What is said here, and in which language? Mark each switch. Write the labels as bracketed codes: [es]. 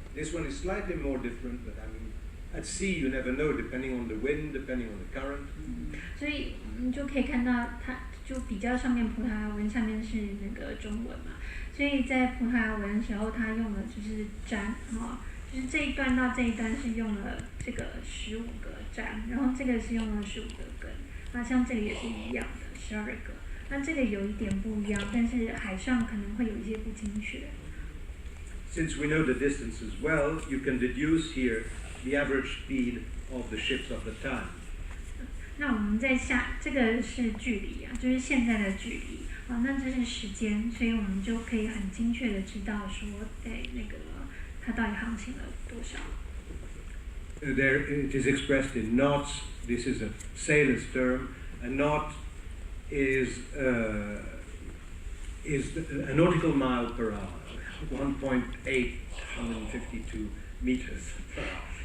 [en] This one is slightly more different, but I mean, at sea you never know, depending on the wind, depending on the current. [zh] 所以你就可以看到，它就比较上面葡萄牙文，下面是那个中文嘛。所以在葡萄牙文的时候，它用的就是占，哈，就是这一段到这一段是用了这个15个占，然后这个是用了15个根。那像这个也是一样的，12个。那这个有一点不一样，但是海上可能会有一些不精确。 [en] Since we know the distances well, you can deduce here the average speed of the ships of the time. [zh] 那我们在下这个是距离啊，就是现在的距离啊，那这是时间，所以我们就可以很精确的知道说，那个它到底航行了多少。 [en] There it is expressed in knots. This is a sailor's term. A knot is a nautical mile per hour, 1.852 meters per hour.